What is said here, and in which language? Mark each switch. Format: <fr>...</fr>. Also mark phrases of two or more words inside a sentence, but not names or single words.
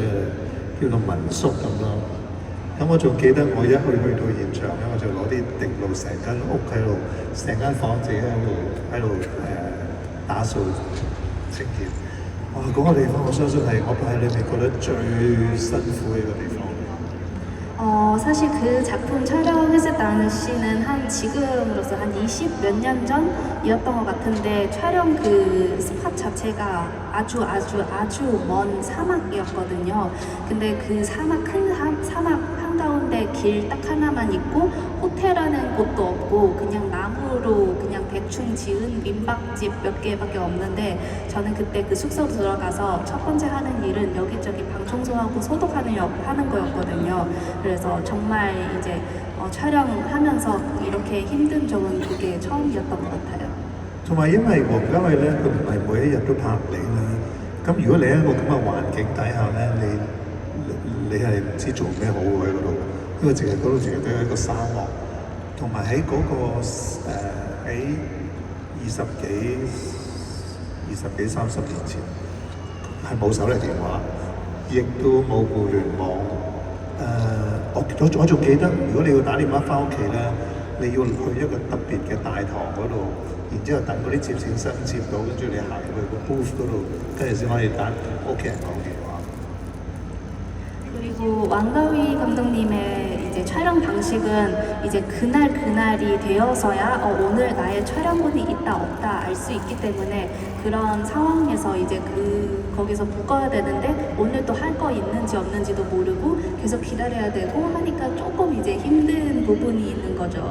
<yue>叫做民宿咁咯。咁我仲記得我一去到現場咧，我就攞啲滴露成間屋喺度，成間房自己喺度打掃清潔。哇！嗰個地方我相信係我喺裏面覺得最辛苦嘅一個地方。</yue> <ko>사실 그 작품 촬영했을 당시는 지금으로서 한 20 몇 년 전이었던 것 같은데 촬영 그 스팟 자체가 아주 먼 사막이었거든요. 근데 그 큰 사막 한가운데 길 딱 하나만 있고 호텔하는 곳도 없고 그냥 나무로 그냥 대충 지은 민박집 몇 개밖에 없는데 저는 그때 그 숙소 들어가서 첫 번째 하는 일은 여기저기 방 청소하고 소독하는 거였거든요. 그래서 정말 이제 촬영하면서 이렇게 힘든 적은 그게 처음이었던 것 같아요.</ko> <yue>同埋因為黃家衞咧，佢唔係每一日都拍你啦。咁如果你喺一個咁嘅環境底下咧，你係唔知做咩好喎喺嗰度，因為淨係嗰度淨係得一個沙漠，同埋喺嗰個喺20幾30年前係冇手提電話，亦都冇互聯網。我仲記得，如果你要打電話翻屋企咧，你要去一個特別嘅大堂嗰度，然之後等嗰啲接線生接到，跟住你行去個 booth 嗰度，跟住先可以打同屋企人講電話。</yue> <ko>그리고 왕가위 감독님의 이제 촬영 방식은 이제 그날이 되어서야 오늘 나의 촬영분이 있다 없다 알 수 있기 때문에 그런 상황에서 이제 거기서 묶어야 되는데 오늘 또 할 거 있는지 없는지도 모르고 계속 기다려야 되고 하니까 조금 이제 힘든 부분이 있는 거죠.</ko>